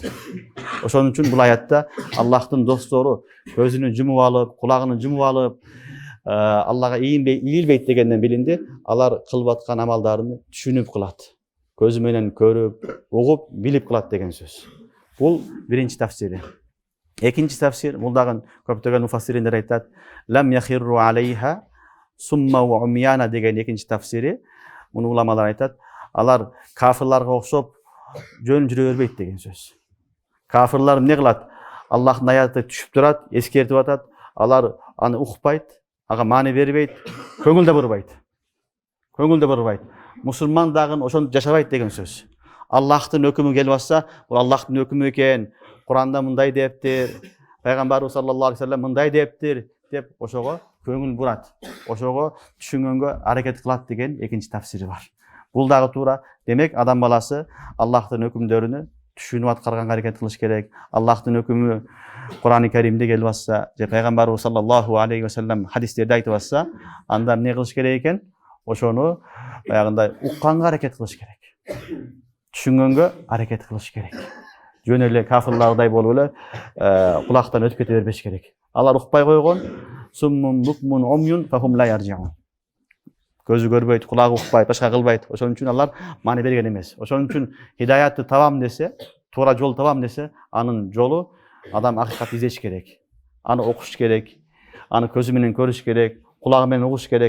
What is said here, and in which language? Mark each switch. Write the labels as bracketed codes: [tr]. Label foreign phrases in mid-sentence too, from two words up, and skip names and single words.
[ky] Ошон үчүн бул аятта Аллахтын достору көзүнү жумуп алып, кулагын жумуп алып, Аллага ийилбейт дегенден билинди, алар кылып аткан амалдарын түшүнүп кылат. Көзү менен көрүп, угуп, билип кылат деген сөз. Бул биринчи тафсири. Экинчи тафсир, бул дагы көптөгөн муфассириндер айтат, [ar] لم يخروا عليها صما وعميانا [ky] деген экинчи тафсири. Муну уламалар айтат, алар кафирларга окшоп жөн жүрө бербейт деген сөз. Кафирлар эмне кылат? Аллахтын аяты түшүп турат, эскертип атат, алар аны укпайт, ага маани бербейт, көңүл да бурбайт. Мусулман дагы ошону жашабайт деген сөз. Аллахтын өкүмү келип атса, бул Аллахтын өкүмү экен, Куранда мындай дептир, пайгамбарыбыз [ar] صلى الله عليه وسلم [ky] мындай дептир деп ошого көңүл бурат. Ошого түшүнгөнгө аракет кылат деген экинчи тафсири бар. Бул дагы туура. Демек, адам баласы Аллахтын өкүмдөрүнү түшүнүп аткарганга аракет кылыш керек. Аллахтын өкүмү Кур'ан-ы Каримде келип атса, же пайгамбарыбыз [ar] صلى الله عليه وسلم [ky] хадистерде айтып атса, анда эмне кылыш керек экен? Ошону баягындай укканга аракет кылыш керек. Түшүнгөнгө аракет кылыш керек. Жөн эле кафирлардай болуп эле кулактан өтүп кете бербеш керек. Алар укпай койгон, [ar] صم بكم عمي فهم لا يرجعون. [ky] Көзү көрбөйт, кулагы укпайт, башка кылбайт. Ошон үчүн алар маани берген эмес. Ошон үчүн хидаятты табам десе, туура жол табам десе, анын жолу адам акыйкат издеш керек. Аны окуш керек, аны көзү менен көрүш керек, кулагы менен угуш керек.